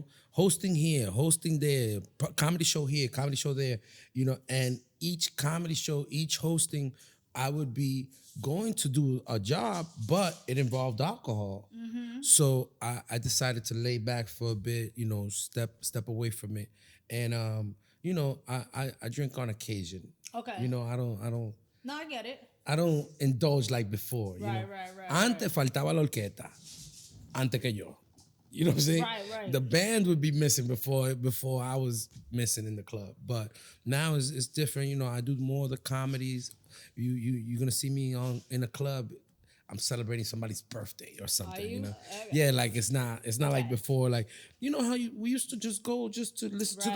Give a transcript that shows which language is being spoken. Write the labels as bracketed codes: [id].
[en] Hosting here, hosting there, comedy show here, comedy show there, and each comedy show, each hosting, I would be going to do a job, but it involved alcohol. Mm-hmm. So I decided to lay back for a bit, step away from it. And, I drink on occasion. Okay. I don't. No, I get it. I don't indulge like before. Right. [es] Antes faltaba la orquesta, antes que yo. [en] You know what I'm saying? Right. The band would be missing before I was missing in the club. But now it's different. I do more of the comedies. You're gonna see me in a club. I'm celebrating somebody's birthday or something. Are you? You know, Okay. yeah, like it's not like before. Like you know how we used to just go just to listen to the